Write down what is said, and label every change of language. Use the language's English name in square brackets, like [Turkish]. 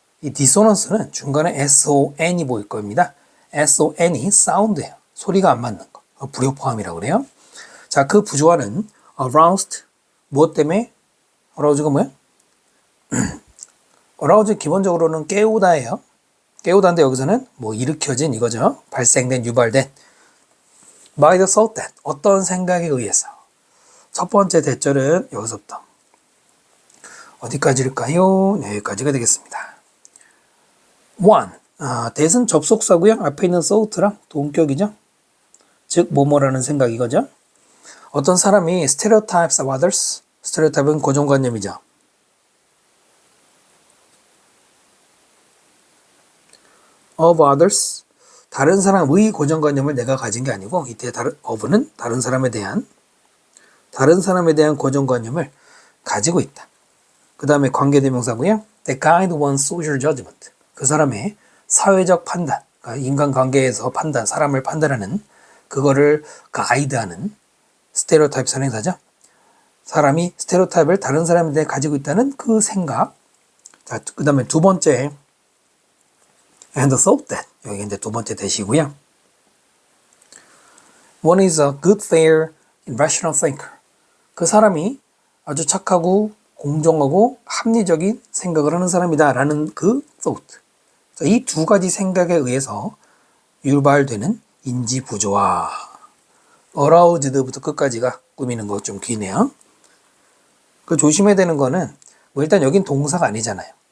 [Korean] 이 dissonance는 중간에 son이 보일 겁니다. son이 사운드예요. 소리가 안 맞는 거. 불협화음이라고 그래요. 자, 그 부조화는 aroused, 무엇 때문에? aroused가 뭐야? aroused 기본적으로는 깨우다예요. 깨우다인데 여기서는 뭐 일으켜진 이거죠. 발생된, 유발된. [English] by the thought that, [Korean] 어떤 생각에 의해서. 첫 번째 대절은 여기서부터 어디까지일까요? 네, 여기까지가 되겠습니다. 1. that은 접속사고요. 앞에 있는 thought랑 동격이죠. 즉 뭐뭐라는 생각 이거죠. 어떤 사람이 [English] stereotypes of others, [Korean] stereotype은 고정관념이죠. [English] of others, [Korean] 다른 사람의 고정관념을 내가 가진 게 아니고 이때 of는 다른 사람에 대한 고정관념을 가지고 있다. 그 다음에 관계대명사고요. [English] That guide one's social judgment. [Korean] 그 사람의 사회적 판단, 그러니까 인간관계에서 판단, 사람을 판단하는 그거를 가이드하는 스테레오타입 선행사죠. 사람이 스테레오타입을 다른 사람에 대해 가지고 있다는 그 생각. 자, 그 다음에 두 번째 [English] and thought that. [Korean] 여기 이제 두 번째 대시고요. [English] One is a good, fair, rational thinker. [Korean] 그 사람이 아주 착하고 공정하고 합리적인 생각을 하는 사람이다 라는 그 thought. 이 두 가지 생각에 의해서 유발되는 인지 부조화. aroused부터 끝까지가 꾸미는 거 좀 기네요. 그 조심해야 되는 거는 뭐 일단 여긴 동사가 아니잖아요.